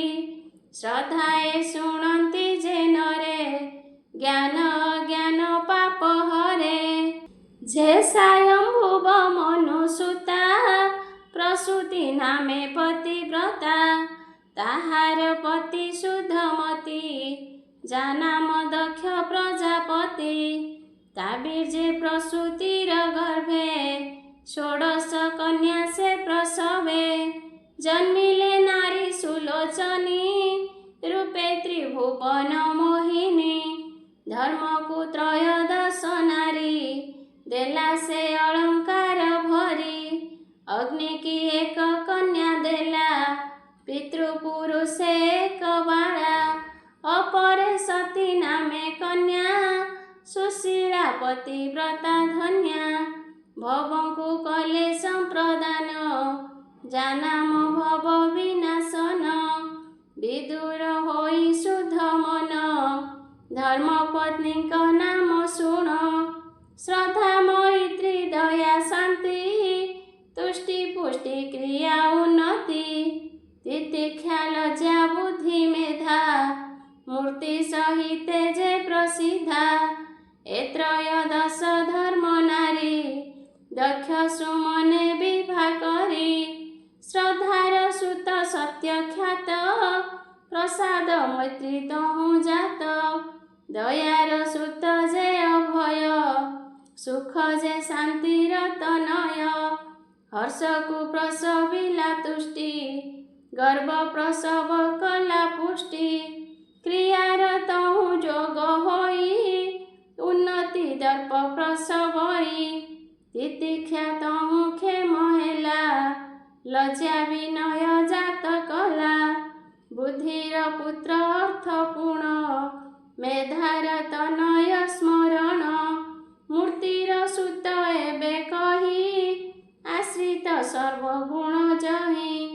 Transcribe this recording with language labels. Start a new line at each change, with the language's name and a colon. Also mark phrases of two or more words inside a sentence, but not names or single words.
Odia: ଶ୍ରଦ୍ଧାଏ ଶୁଣନ୍ତି ଯେ ନରେ ଜ୍ଞାନ ଅଜ୍ଞାନ ପାପ ହରେ। ଯେ ସ୍ୱୟମ୍ଭୁବ ମନୁସୁତା ପ୍ରସୂତି ନାମେ ପତିବ୍ରତା। ତାହାର ପତି ଶୁଦ୍ଧମତି ଯା ନାମ ଦକ୍ଷ ପ୍ରଜାପତି। ତା ବୀଜେ ପ୍ରସୂତିର ଗର୍ଭେ ଷୋଡ଼ଶ କନ୍ୟା ସେ ପ୍ରସବେ। ଜନ୍ମିଲେ ନାରୀ ସୁଲୋଚନୀ ରୂପେ ତ୍ରିଭୁବନ ମୋହିନୀ। ଧର୍ମକୁ ତ୍ରୟୋଦଶ ନାରୀ ଦେଲା ସେ ଅଳଙ୍କାର ଭରି। ଅଗ୍ନି କି ଏକ କନ୍ୟା ଦେଲା ପିତୃପୁରୁଷେ ଏକ ବାଳା। ଅପରେ ସତୀ ନାମେ କନ୍ୟା ସୁଶୀଳା ପତିବ୍ରତା ଧନ୍ୟା। ଭବଙ୍କୁ କଲେ ସମ୍ପ୍ରଦାନ ଯା ନାମ ଭବ ବିନାଶନ। ବିଦୁର ହୋଇ ଶୁଦ୍ଧ ମନ ଧର୍ମପତ୍ନୀ କା ନାମ ଶୁଣ। ଶ୍ରଦ୍ଧା ମୈତ୍ରୀ ଦୟା ଶାନ୍ତି ତୁଷ୍ଟି ପୁଷ୍ଟି କ୍ରିୟା ଉନ୍ନତି। ତିତିକ୍ଷା ଲଜ୍ଜା ବୁଦ୍ଧି ମେଧା ମୂର୍ତ୍ତି ସହିତ ଯେ ପ୍ରସିଦ୍ଧା। ଏ ତ୍ରୟୋଦଶ ଧର୍ମ ନାରୀ ଦକ୍ଷ ସୁମନେ ବିବାହ କରି। ଶ୍ରଦ୍ଧାର ସୁତ ସତ୍ୟ ଖ୍ୟାତ ପ୍ରସାଦ ମୈତ୍ରୀ ତହୁ ଜାତ। ଦୟାର ସୁତ ଯେ ଅଭୟ ସୁଖ ଯେ ଶାନ୍ତିର ତନୟ। ହର୍ଷକୁ ପ୍ରସବିଲା ତୁଷ୍ଟି ଗର୍ଭ ପ୍ରସବ କଲା ପୁଷ୍ଟି। କ୍ରିୟାର ତହୁ ଯୋଗ ହୋଇ ଉନ୍ନତି ଦର୍ପ ପ୍ରସବଇ। ତିତିକ୍ଷା ତହୁ କ୍ଷେମ ହେଲା ଲଜ୍ଜା ବିନୟ ଜାତ କଲା। ବୁଦ୍ଧିର ପୁତ୍ର ଅର୍ଥ ପୂର୍ଣ୍ଣ ମେଧାର ତନୟ ସ୍ମରଣ। ମୂର୍ତ୍ତିର ସୁତ ଏବେ କହି ଆଶ୍ରିତ ସର୍ବଗୁଣ ଯହି।